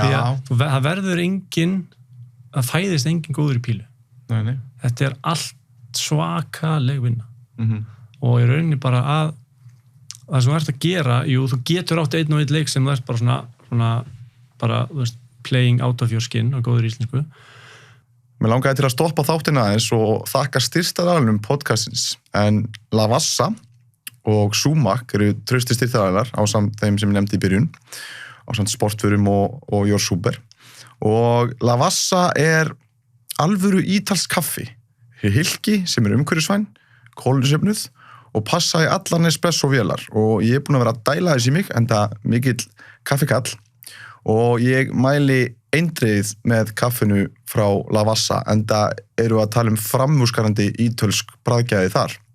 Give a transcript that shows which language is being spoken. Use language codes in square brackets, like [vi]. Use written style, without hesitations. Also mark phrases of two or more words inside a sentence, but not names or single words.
[is] Því að það verður það fæðist engin góður í pílu. Nei. Þetta er allt svakaleg vinna. Og í rauninni bara að það sem þú ert að gera, þú getur átt einn og einn leik sem þú ert bara svona bara, þú veist, [en] playing out of your skin [is] á góður íslensku. Mér langaði til að stoppa þáttina aðeins og þakka styrktaraðilum podcastins, en Lavazza og Sumac eru trausti styrktaraðilar ásamt þeim sem ég nefndi í byrjun, ásamt Sportförum og Your Super. Og Lavazza er alvöru ítalsk kaffi, hylki sem er umhverfisvæn, kolefnisjöfnuð og passa í allar Nespresso-vélar, og ég er búin að vera að dæla þess í mig, enda mikill kaffikall, og ég mæli eindregið með kaffinu frá Lavazza, enda eru að tala framúrskarandi ítölsk bragðgæði þar.